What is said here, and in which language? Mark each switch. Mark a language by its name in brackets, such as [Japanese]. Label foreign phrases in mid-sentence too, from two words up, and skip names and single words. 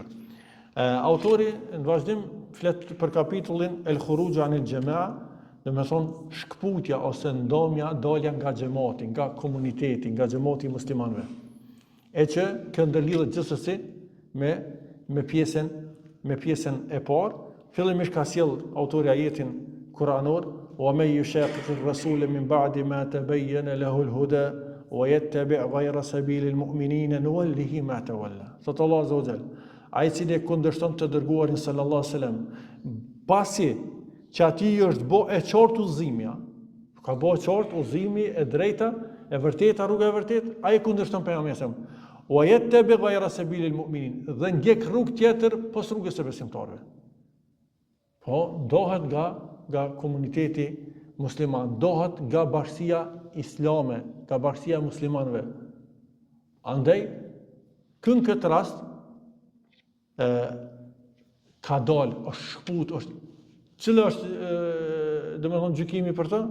[Albanian] Autori në vazhdim flet për kapitullin [Arabic] الخروج عن الجماعة, [Albanian] domethënë shkputja ose ndomja, dalja nga xhamati, nga komuniteti, nga xhamati i muslimanëve. E që kjo ndërlidhet gjithsesi me pjesën e parë. Fillimisht ka sjell autori ajetin kuranor: [Arabic] "ومن يشاقق الرسول من بعد ما تبين له الهدى ويتبع غير سبيل المؤمنين نوله ما تولى." [Albanian] Thot Allah [Arabic] عز وجل, [Albanian] ai i cili kundërshton të dërguarin [Arabic] صلى الله عليه وسلم, [Albanian] pasi që atij është bë e qartë udhëzimja, ka bë e qartë udhëzimi e drejta, e vërteta, rruga e vërtetë, ai kundërshton pejgamberin. [Arabic] ويتبع غير سبيل المؤمنين, [Albanian] dhe ndjek rrugë tjetër pas rrugës së besimtarëve. Po, dohet nga komuniteti musliman, dohet nga bashkësia islame, nga bashkësia muslimanëve. Andaj, në këtë rast, ka dalë, është shkput, cila është, domethënë gjykimi për të?